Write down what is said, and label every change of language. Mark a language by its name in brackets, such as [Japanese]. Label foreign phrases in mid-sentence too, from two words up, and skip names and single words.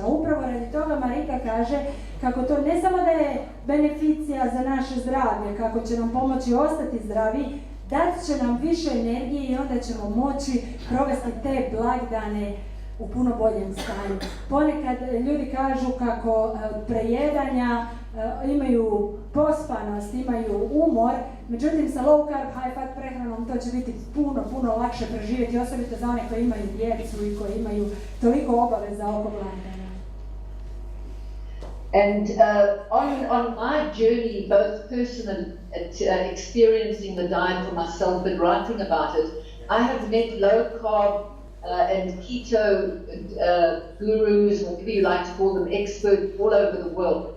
[Croatian] Upravo radi toga Marika kaže kako to ne samo da je beneficija za naše zdravlje, kako će nam pomoći ostati zdravi, dat će nam više energije i onda ćemo moći provesti te blagdane u puno boljem stanju. Ponekad ljudi kažu kako od prejedanja imaju pospanost, imaju umor, međutim sa [English] low carb, high fat [Croatian] prehranom to će biti puno lakše preživjeti, osobito za one koji imaju djecu i koji imaju toliko obaveza oko blagdana. [English] And on my journey, both personally experiencing the diet for myself and writing about it, I have met low carb and keto gurus, whatever you like to call them, experts all over the world.